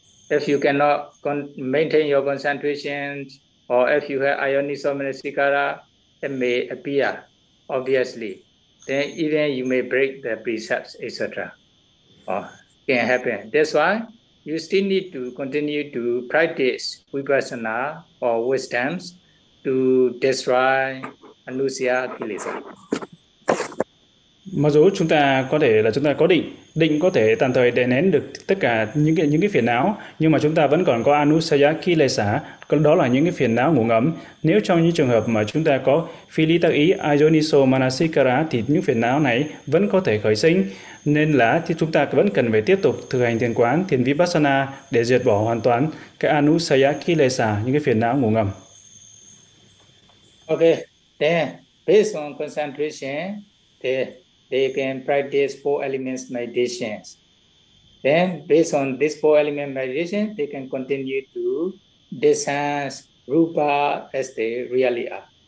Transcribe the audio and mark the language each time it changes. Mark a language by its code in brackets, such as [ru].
[en] If you cannot maintain your concentration, or if you have ayonisomanasikara, it may appear, obviously. Then even you may break the precepts, etc. Can happen. That's why you still need to continue to practice vipassana or wisdoms to destroy anusya kilesa. [vi] Mặc dù chúng ta có thể là chúng ta có định định có thể tạm thời đè nén được tất cả những cái phiền não, nhưng mà chúng ta vẫn còn có anusaya kilesa, đó là những cái phiền não ngủ ngấm. Nếu trong những trường hợp mà chúng ta có phili tác ý ayoniso manasikara thì những phiền não này vẫn có thể khởi sinh, nên là thì chúng ta vẫn cần phải tiếp tục thực hành thiền quán, thiền vipassana để diệt bỏ hoàn toàn cái anusaya kilesa, những cái phiền não ngủ ngầm. [en] Okay, then based on concentration, they can practice four elements meditations. Then based on these four element meditation, they can continue to discern rupa as they really are.